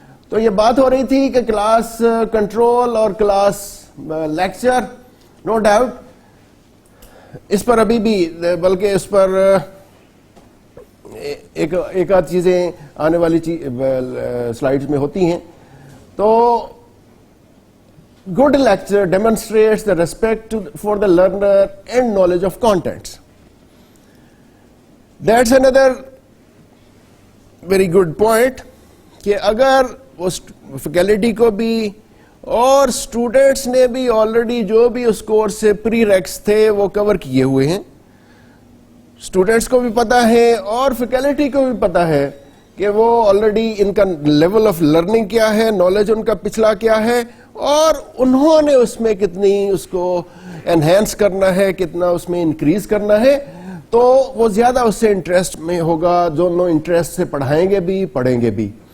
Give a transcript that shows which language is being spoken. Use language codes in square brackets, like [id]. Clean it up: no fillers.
[ur] तो ये बात हो रही थी कि क्लास कंट्रोल और क्लास लेक्चर, नो डाउट اس پر ابھی بھی بلکہ اس پر ایک آدھ چیزیں آنے والی سلائیڈز میں ہوتی ہیں. [en] تو good lecture demonstrates the respect for the learner and knowledge of contents. That's another very good point [ur] کہ اگر اس فیکلٹی کو بھی اور اسٹوڈینٹس نے بھی آلریڈی جو بھی اس کورس سے پری ریکس تھے وہ کور کیے ہوئے ہیں, اسٹوڈینٹس کو بھی پتا ہے اور فیکلٹی کو بھی پتا ہے کہ وہ آلریڈی ان کا لیول آف لرننگ کیا ہے, نالج ان کا پچھلا کیا ہے, اور انہوں نے اس میں کتنی اس کو انہینس کرنا ہے, کتنا اس میں انکریز کرنا ہے, تو وہ زیادہ اس سے انٹرسٹ میں ہوگا, دونوں انٹرسٹ سے پڑھائیں گے بھی پڑھیں گے بھی.